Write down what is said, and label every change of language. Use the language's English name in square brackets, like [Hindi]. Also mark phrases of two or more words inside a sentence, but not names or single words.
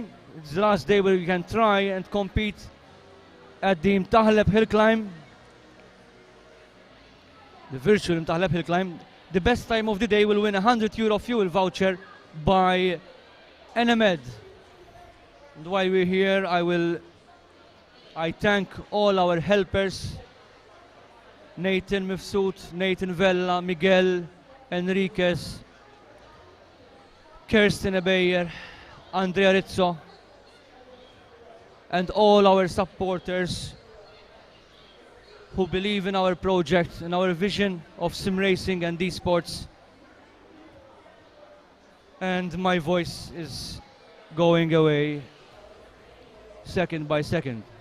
[English] It's the last day where you can try and compete at the Imtahleb hill climb, the virtual Imtahleb hill climb. The best time of the day will win a €100 fuel voucher by Enemed. And while we're here, I thank all our helpers, Nathan Mifsud, Nathan Vella, Miguel, Enriquez, Kirsten Ebeyer, Andrea Rizzo, and all our supporters who believe in our project and our vision of sim racing and esports. And my voice is going away second by second.